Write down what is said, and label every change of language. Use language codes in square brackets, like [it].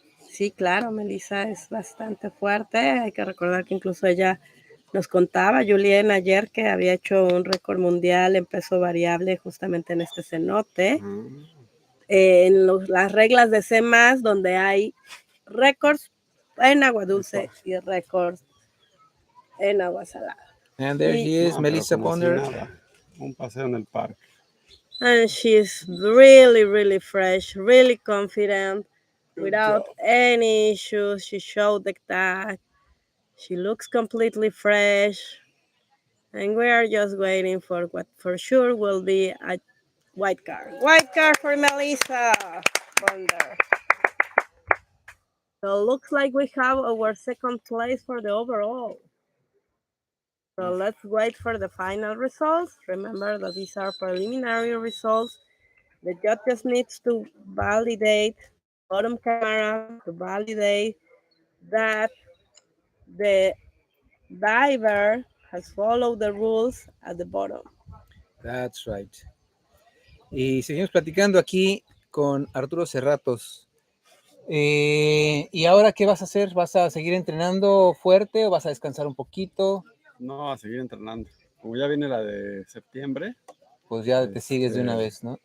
[es] Sí, claro, Melissa es bastante fuerte. Hay que recordar que incluso ella nos contaba, Julien, ayer que había hecho un récord mundial en peso variable justamente en este cenote. En las reglas de C+, donde hay récords en agua dulce y récords en agua salada. [en] And there she is, Melissa Ponder. [es] Un paseo en el parque. [en] And she's really, really fresh, really confident, without any issues. She showed that she looks completely fresh. And we are just waiting for what for sure will be a white card. White card for Melissa Ponder. So looks like we have our second place for the overall. So let's wait for the final results. Remember that these are preliminary results. The judges needs to validate bottom camera to validate that the diver has followed the rules at the bottom. That's right. [es] Y seguimos platicando aquí con Arturo Serratos. ¿Y ahora qué vas a hacer? ¿Vas a seguir entrenando fuerte o vas a descansar un poquito? No, a seguir entrenando. Como ya viene la de septiembre, Pues ya te sigues de una vez, ¿no?